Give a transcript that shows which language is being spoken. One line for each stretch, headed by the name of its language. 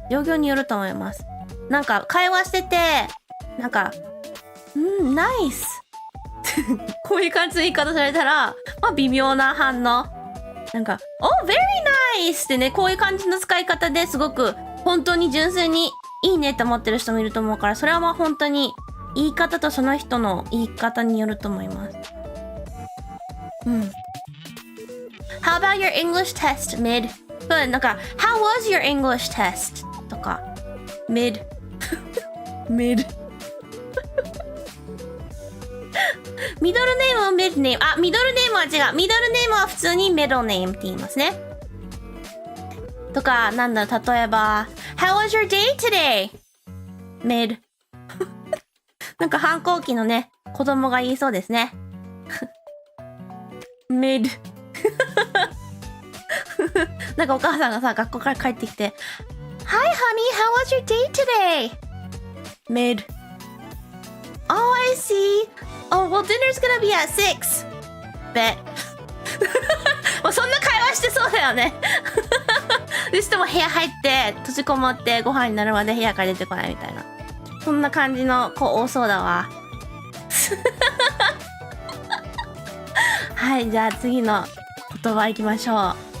Japanese: 状況によると思います。なんか、会話してて、なんか、ナイスこういう感じの言い方されたら、まあ微妙な反応。なんか、
English: oh, very nice
Japanese: ってね、こういう感じの使い方ですごく、本当に純粋にいいねって思ってる人もいると思うから、それはまあ本当に、言い方とその人の言い方によると思います。
English: How about your English test, mid? なんか、How was your English test? とか、mid. mid.
Japanese: ミドルネームはミドネーム。ミドルネームは違う。ミドルネームは普通にミドルネームって言いますね。とか、なんだろう、例えば、
English: How was your day today? mid.
Japanese: なんか反抗期のね、子供が言いそうですね。
English: mid.
Japanese: なんかお母さんがさ、学校から帰ってきて、
English: Hi honey, how was your day today? mid. Oh, I see. Oh, well, dinner's gonna be at 6. Bet.
Japanese: もうそんな会話してそうだよね。でしても部屋入って閉じこもってご飯になるまで部屋から出てこないみたいな。そんな感じの子多そうだわ。はい、じゃあ次の言葉いきましょう。